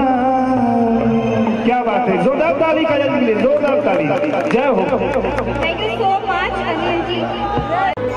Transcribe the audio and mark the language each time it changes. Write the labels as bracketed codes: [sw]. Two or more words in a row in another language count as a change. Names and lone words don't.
[hi] क्या बात है, जोरदार ताली काजल के लिए, जोरदार ताली, जय हो। [en] thank you so much अनिल जी।